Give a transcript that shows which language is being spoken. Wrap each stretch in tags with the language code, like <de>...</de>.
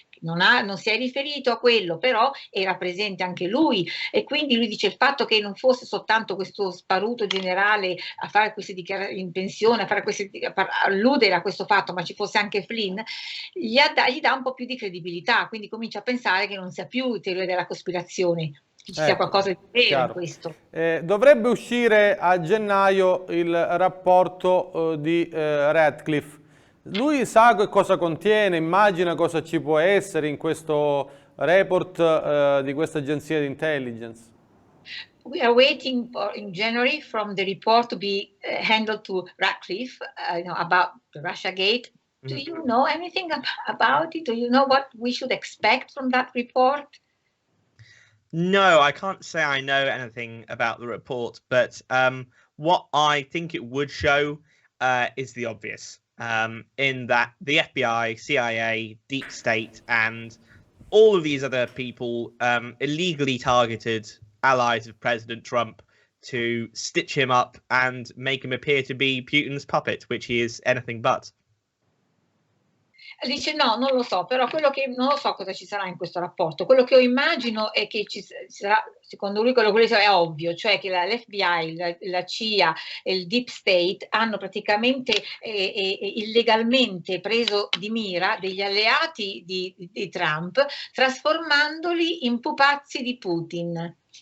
<it>Non si è riferito a quello, però era presente anche lui, e quindi lui dice il fatto che non fosse soltanto questo sparuto generale a fare queste dichiarazioni in pensione, a alludere a questo fatto, ma ci fosse anche Flynn, gli dà un po' più di credibilità, quindi comincia a pensare che non sia più teoria della cospirazione, che ci sia qualcosa di vero in questo. Dovrebbe uscire a gennaio il rapporto di Radcliffe. Lui sa che cosa contiene, immagina cosa ci può essere in questo report di questa agenzia di intelligence.</it> <en>We are waiting in January from the report to be handled to Radcliffe, about the Russiagate. Do you know anything about it? Do you know what we should expect from that report? No, I can't say I know anything about the report, but what I think it would show is the obvious. In that the FBI, CIA, deep state, and all of these other people illegally targeted allies of President Trump to stitch him up and make him appear to be Putin's puppet, which he is anything but.</en> <it>Dice no, non lo so, però non lo so cosa ci sarà in questo rapporto. Quello che io immagino è che ci sarà, secondo lui, quello che è ovvio, cioè che l'FBI, la CIA e il Deep State hanno praticamente illegalmente preso di mira degli alleati di Trump, trasformandoli in pupazzi di Putin.</it>